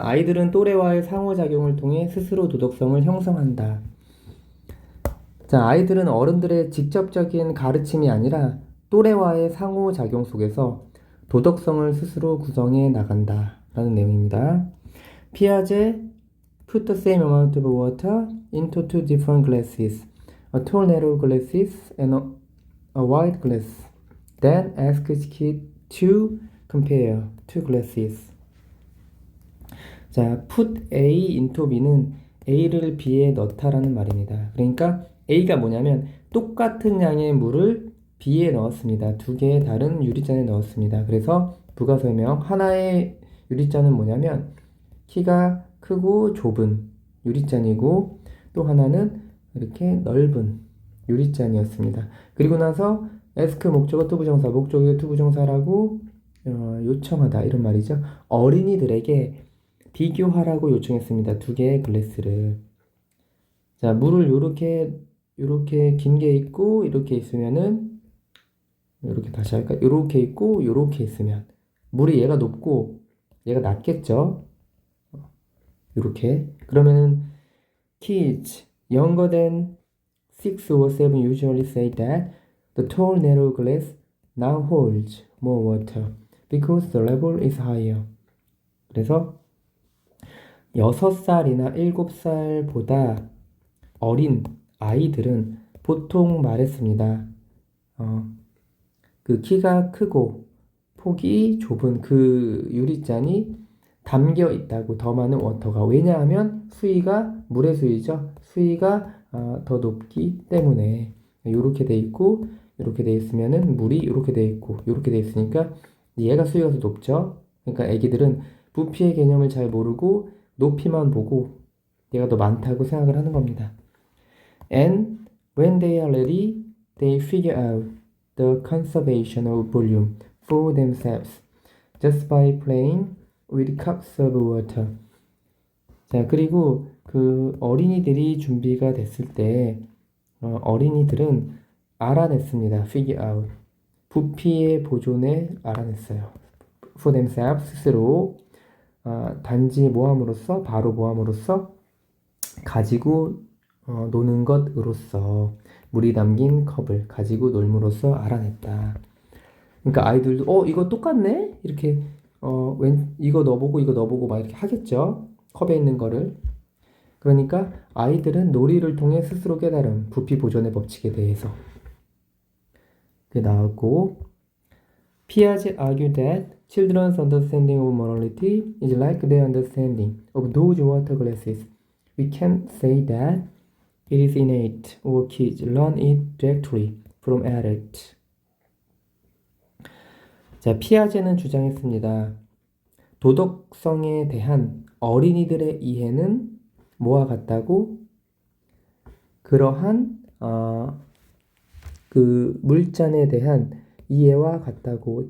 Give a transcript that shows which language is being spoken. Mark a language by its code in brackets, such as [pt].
[ko] 아이들은 또래와의 상호작용을 통해 스스로 도덕성을 형성한다. 자, 아이들은 어른들의 직접적인 가르침이 아니라 또래와의 상호작용 속에서 도덕성을 스스로 구성해 나간다. 라는 내용입니다. [en] 피아제 put the same amount of water into two different glasses. A tall narrow glasses and a wide glass. Then ask his kid to compare two glasses. [ko] 자, [en] put A into B [ko] 는 A를 B에 넣다라는 말입니다. 그러니까 A가 뭐냐면 똑같은 양의 물을 B에 넣었습니다. 두 개의 다른 유리잔에 넣었습니다. 그래서 부가 설명, 하나의 유리잔은 뭐냐면 키가 크고 좁은 유리잔이고 또 하나는 이렇게 넓은 유리잔이었습니다. 그리고 나서 ask 목적어 투부정사, 목적어 투부정사라고 요청하다 이런 말이죠. 어린이들에게 비교하라고 요청했습니다. 두 개의 글래스를. 자, 물을 요렇게 긴 게 있고 이렇게 있으면은 요렇게 다시 할까? 요렇게 있고 요렇게 있으면 물이 얘가 높고 얘가 낮겠죠? 요렇게. [en] 그러면은 kids younger than 6 or 7 usually say that the tall narrow glass now holds more water because the level is higher. [ko] 그래서 6살이나 7살보다 어린 아이들은 보통 말했습니다. 그 키가 크고 폭이 좁은 그 유리잔이 담겨 있다고 더 많은 워터가. 왜냐하면 수위가 물의 수위죠. 수위가 더 높기 때문에 이렇게 돼 있고 이렇게 돼 있으면은 물이 이렇게 돼 있고 이렇게 돼 있으니까 얘가 수위가 더 높죠. 그러니까 애기들은 부피의 개념을 잘 모르고 높이만 보고 얘가 더 많다고 생각을 하는 겁니다. [en] And when they are ready, they figure out the conservation of volume for themselves just by playing with cups of water. [ko] 자, 그리고 그 어린이들이 준비가 됐을 때 어린이들은 알아냈습니다. [en] figure out. [ko] 부피의 보존에 알아냈어요. [en] for themselves, 스스로. [ko] 단지 모함으로써, 바로 모함으로써, 가지고 노는 것으로써, 물이 담긴 컵을 가지고 놀므로써 알아냈다. 그러니까 아이들도 이거 똑같네? 이렇게 이거 넣어보고 막 이렇게 하겠죠. 컵에 있는 거를. 그러니까 아이들은 놀이를 통해 스스로 깨달은 부피 보존의 법칙에 대해서. 그게 나왔고, [en] Piaget argued that children's understanding of morality is like their understanding of those water glasses. We can't say that it is innate or kids learn it directly from adults. [ko] 자, 피아제는 주장했습니다. 도덕성에 대한 어린이들의 이해는 뭐와 같다고? 그러한 그 물잔에 대한 이해와 같다고.